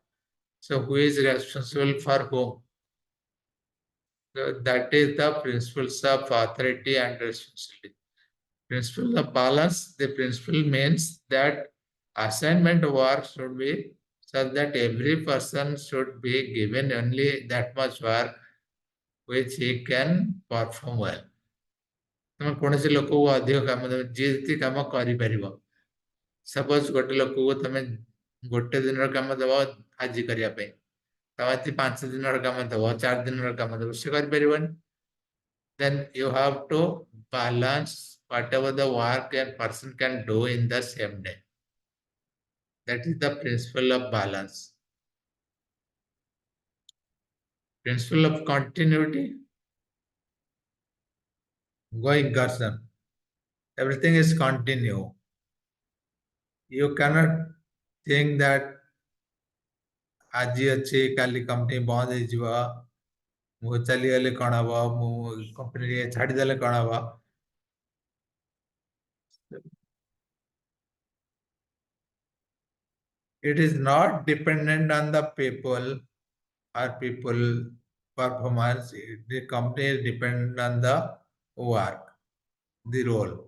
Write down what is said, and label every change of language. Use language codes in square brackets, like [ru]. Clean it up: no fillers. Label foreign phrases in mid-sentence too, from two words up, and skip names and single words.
[en] So who is responsible for whom? So that is the principles of authority and responsibility. Principle of balance, the principle means that assignment work should be such that every person should be given only that much work which he can perform well. [or] ତମେ କୌଣସି ଲୋକକୁ ଅଧିକ କାମ ଦେବ, ଯିଏ ଯେତିକି କାମ କରିପାରିବ. ସପୋଜ ଗୋଟେ ଲୋକକୁ ତମେ ଗୋଟେ ଦିନର କାମ ଦେବ ଆଜି କରିବା ପାଇଁ, ତମେ ଯଦି 5 ଦିନର କାମ ଦେବ, 4 ଦିନର କାମ ଦେବ, ସେ କରିପାରିବନି. [en] Then you have to balance whatever the work a person can do in the same day. That is the principle of balance. Principle of continuity. going person. Everything is continue. You cannot think that [or] ଆଜି ଅଛି କାଲି କମ୍ପାନୀ ବନ୍ଦ ହେଇଯିବ ମୁଁ ଚାଲିଗଲେ କଣ ହବ ମୁଁ କମ୍ପାନୀ ଛାଡ଼ିଦେଲେ କଣ ହବ [en] it is not dependent on the people or people performance. The company is dependent on the work, the role.